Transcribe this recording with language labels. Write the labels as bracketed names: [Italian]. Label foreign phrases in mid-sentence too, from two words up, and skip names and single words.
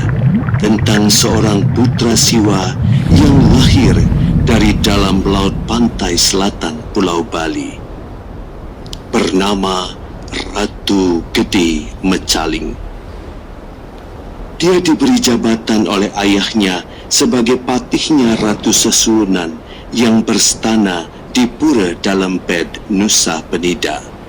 [Indonesian] tentang seorang putra Siwa yang lahir dari dalam laut pantai selatan Pulau Bali, bernama Ratu Gede Mecaling. Dia diberi jabatan oleh ayahnya sebagai patihnya Ratu Sesuwunan yang berstana di Pura Dalemped, Nusa Penida.